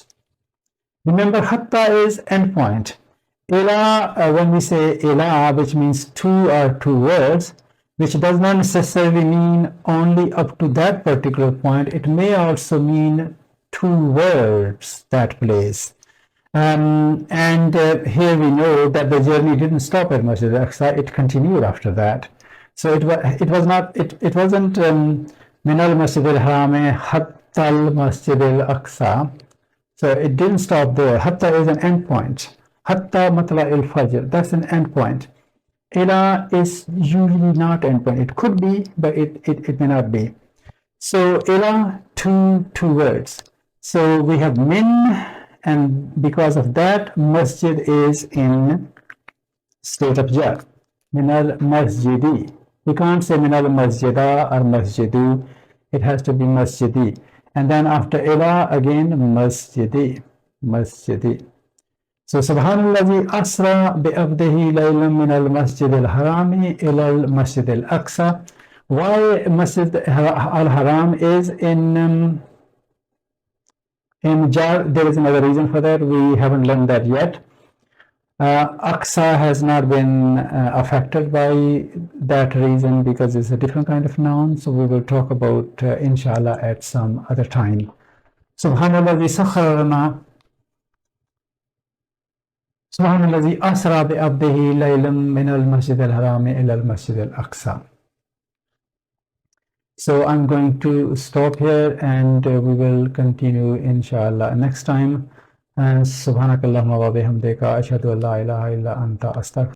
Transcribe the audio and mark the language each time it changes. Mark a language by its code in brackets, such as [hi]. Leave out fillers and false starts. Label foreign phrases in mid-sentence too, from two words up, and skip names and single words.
[en] Remember, hatta is endpoint. Ila, when we say ila, which means to or towards, which does not necessarily mean only up to that particular point. It may also mean towards that place. And here we know that the journey didn't stop at Masjid al-Aqsa, it continued after that. So it wasn't [ar] من المسجد الحرام حتى المسجد الأقصى. [en] So it didn't stop there. Hatta is an endpoint. [ar] حتى مطلع الفجر, [en] that's an endpoint. Ila is usually not endpoint. It could be, but it may not be. So ila, towards. So we have min, and because of that, masjid is in state of jar. [ar] من المسجد. [en] We can't say [ar] من المسجد [en] or masjidu. It has to be masjidi. And then after ila, again masjidi. Masjidi. So [ar] سبحان الذي أسرى بعبده ليلا من المسجد الحرام إلى المسجد الأقصى. [en] Why Masjid al-Haram is in jar? There is another reason for that. We haven't learned that yet. Aqsa has not been affected by that reason because it's a different kind of noun. So we will talk about inshallah at some other time. [ar] سبحان الذي سخر لنا. سبحان الذي أسرى بعبده ليلا من المسجد الحرام إلى المسجد الأقصى. [en] So I'm going to stop here and we will continue inshallah next time. [ar] And سبحانك اللهم وبحمدك أشهد أن لا إله إلا أنت أستغفرك